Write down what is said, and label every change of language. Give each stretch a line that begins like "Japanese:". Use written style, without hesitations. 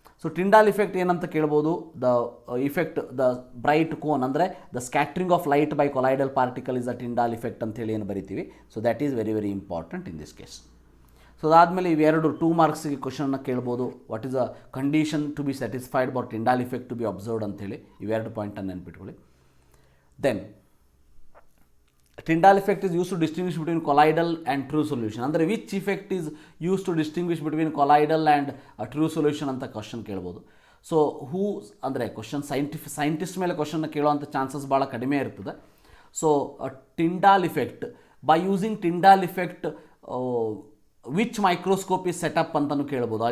English: so Tyndall effect ಏನಂತ ಕೇಳ್ಬೋದು, the effect the bright cone ಅಂದರೆ the scattering of light by colloidal particle is the Tyndall effect
Kannada: ಅಂತೇಳಿ ಏನು ಬರಿತೀವಿ.
English: So that is very very important in this case.
Kannada: So ಅದಾದಮೇಲೆ ಇವೆರಡು 2 ಮಾರ್ಕ್ಸಿಗೆ ಕ್ವಶನ್ನ ಕೇಳ್ಬೋದು.
English: what is a condition to be satisfied for Tyndall effect to be observed ಅಂತೇಳಿ
Kannada: ಇವೆರಡು ಪಾಯಿಂಟನ್ನು ನೆನ್ಪಿಟ್ಕೊಳ್ಳಿ.
English: Then Tyndall effect is used to distinguish between colloidal and true solution. ಅಂದರೆ which effect is use to distinguish between colloidal and true solution
Kannada: ಅಂತ question ಕೇಳ್ಬೋದು. So who ಅಂದರೆ question scientist ಮೇಲೆ ಕ್ವಶನ್ನ ಕೇಳುವಂಥ chances ಭಾಳ ಕಡಿಮೆ ಇರ್ತದೆ.
English: so Tyndall effect by using Tyndall effect which microscope is set up
Kannada: ಅಂತಲೂ ಕೇಳ್ಬೋದು.